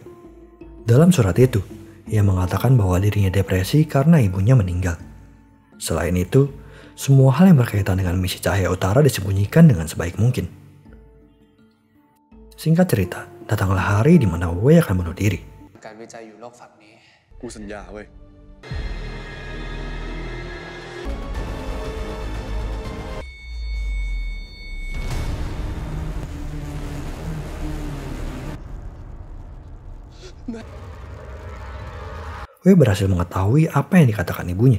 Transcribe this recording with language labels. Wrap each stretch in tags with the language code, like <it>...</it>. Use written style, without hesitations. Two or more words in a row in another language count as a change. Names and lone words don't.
<id>Dalam surat itu, ia mengatakan bahwa dirinya depresi karena ibunya meninggal. Selain itu, semua hal yang berkaitan dengan misi Cahaya Utara disembunyikan dengan sebaik mungkin. Singkat cerita, datanglah hari di mana Wei akan bunuh diri.</id> <th>การวิจัยอยู่โลกฝั่งนี้ กูสัญญาเว้ย</th> <id>Wei berhasil mengetahui apa yang dikatakan ibunya.</id>